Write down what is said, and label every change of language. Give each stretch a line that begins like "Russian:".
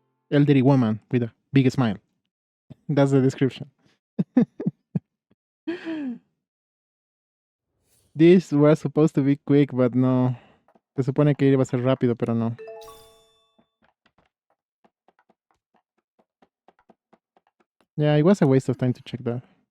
English: Elderly woman with a big smile. That's the description. This was supposed to be quick, but no.
Spanish: Se supone que iba a ser rápido, pero no.
English: Yeah, it was a waste of time to check that.